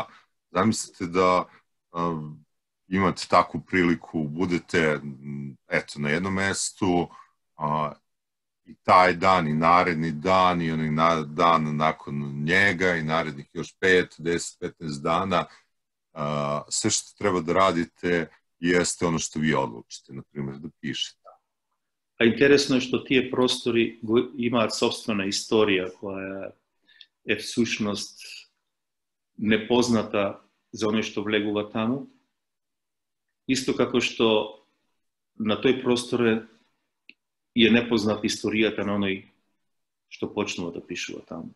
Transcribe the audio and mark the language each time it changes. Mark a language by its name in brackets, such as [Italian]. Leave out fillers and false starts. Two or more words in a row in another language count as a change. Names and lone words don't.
[Serbian] Zamislite da imate takvu priliku, budete na jednom mestu i taj dan i naredni dan i onaj dan nakon njega i narednih još 5, 10, 15 dana, sve što treba da radite jeste ono što vi odlučite, na primjer da pišete. [Macedonian] A интересно е што тие простори имаат собствена историја која е всушност непозната за оној што влегува таму. Исто како што на тој простор е непозната историјата на оној што почнува да пишува таму.